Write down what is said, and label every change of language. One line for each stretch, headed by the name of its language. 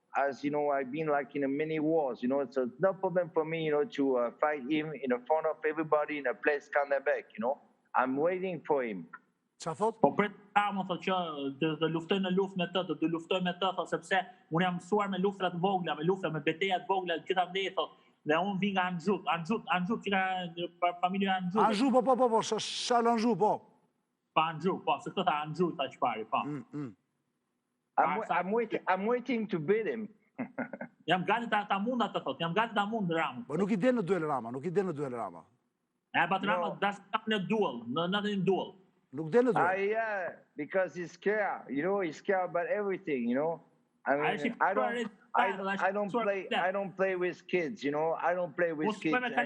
English: as you know, I've been like in a many wars, you know, so it's no problem for me, you know, to fight him in front of everybody in a place Cannebec, you know. I'm waiting for him.
Albanian: Çfarë thot? Po prit Ramo thotë që të luftoj në luftë me të, të luftoj me të, thotë sepse unë jam mësuar me luftra të vogla, me luftra me beteja të vogla, gjithandej thotë. Dhe unë vi nga Anxhut që ka familja Anxhut. Anxhu, po, Charles Anxhu, po. Pa Anxhut, po, se këtë tha Anxhut ta çpari, po.
English: I'm waiting to beat him.
Albanian: Jam gati ta mund atë thotë, jam gati ta mund Ramo. Po nuk I del në duel Rama,
English: But Rama doesn't come in a duel, not in duel.
Albanian: Nuk del në duel.
English: Yeah, because he's scared. You know, he's scared about everything. You know, I mean, I don't play with kids. You know, I don't play with kids.